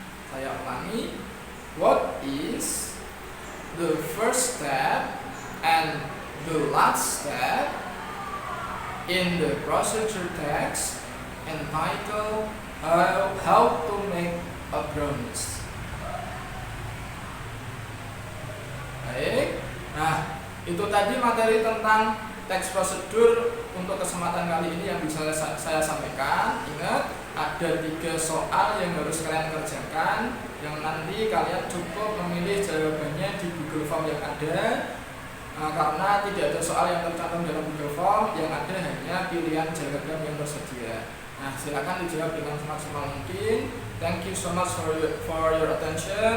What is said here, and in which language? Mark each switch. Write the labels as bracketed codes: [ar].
[id] Saya ulangi, [en] what is the first step and the last step in the procedure text entitled How to Make a Brownies. [id] Baik, nah itu tadi materi tentang teks prosedur untuk kesempatan kali ini yang bisa saya sampaikan. Ingat, ada 3 soal yang harus kalian kerjakan, yang nanti kalian cukup memilih jawabannya di Google Form yang ada. Karena tidak ada soal yang tercantum dalam Google Form, yang ada hanya pilihan jawaban yang tersedia. Nah, silakan dijawab dengan semaksimal mungkin. [en] Thank you so much for your attention.